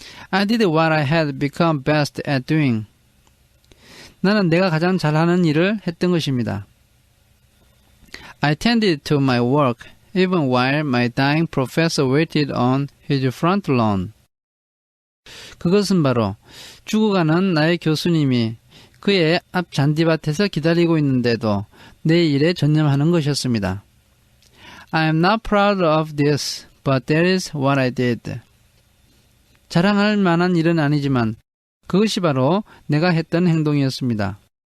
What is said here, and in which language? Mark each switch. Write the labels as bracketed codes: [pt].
[en] I did what I had become best at doing. [ko] 나는 내가 가장 잘하는 일을 했던 것입니다. [en] I tended to my work even while my dying professor waited on his front lawn. [ko] 그것은 바로 죽어가는 나의 교수님이 그의 앞 잔디밭에서 기다리고 있는데도 내 일에 전념하는 것이었습니다. [en] I am not proud of this, but that is what I did. [ko] 자랑할 만한 일은 아니지만 그것이 바로 내가 했던 행동이었습니다.